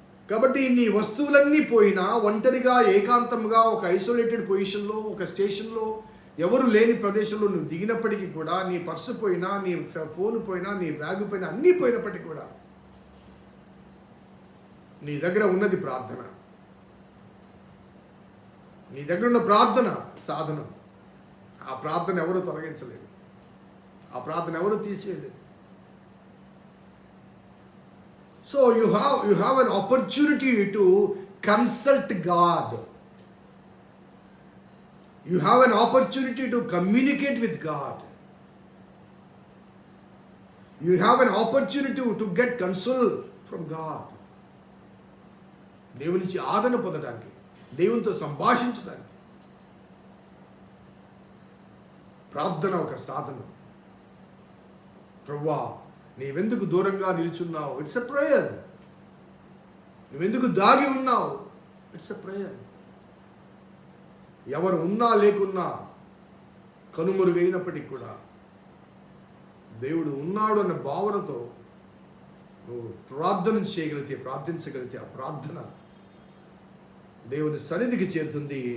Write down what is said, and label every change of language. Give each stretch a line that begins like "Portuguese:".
Telugu: కాబట్టి నీ వస్తువులన్నీ పోయినా, ఒంటరిగా ఏకాంతంగా ఒక ఐసోలేటెడ్ పొజిషన్లో, ఒక స్టేషన్లో, ఎవరు లేని ప్రదేశంలో నువ్వు దిగినప్పటికీ కూడా, నీ పర్సు పోయినా, నీ ఫోన్ పోయినా, నీ బ్యాగ్ పోయినా, అన్నీ పోయినప్పటికీ కూడా నీ దగ్గర ఉన్నది ప్రార్థన. నీ దగ్గర ఉన్న ప్రార్థన సాధనం. ఆ ప్రార్థన ఎవరు తొలగించలేదు, ఆ ప్రార్థన ఎవరు తీసివేయలేదు.
English: So you have an opportunity to consult God. You have an opportunity to communicate with God. You have an opportunity to get console from God.
Telugu: దేవుని నుంచి ఆదరణ పొందడానికి, దేవునితో సంభాషించడానికి ప్రార్థన ఒక సాధనం. ప్రభువా నీవెందుకు దూరంగా నిల్చున్నావు,
English: It's a prayer.
Telugu: నువ్వెందుకు దాగి ఉన్నావు,
English: It's a prayer.
Telugu: ఎవరు ఉన్నా లేకున్నా, కనుమరుగైనప్పటికీ కూడా దేవుడు ఉన్నాడు అన్న భావనతో నువ్వు ప్రార్థన చేయగలిగితే, ప్రార్థించగలిగితే, ఆ ప్రార్థన దేవుని సన్నిధికి చేరుతుంది.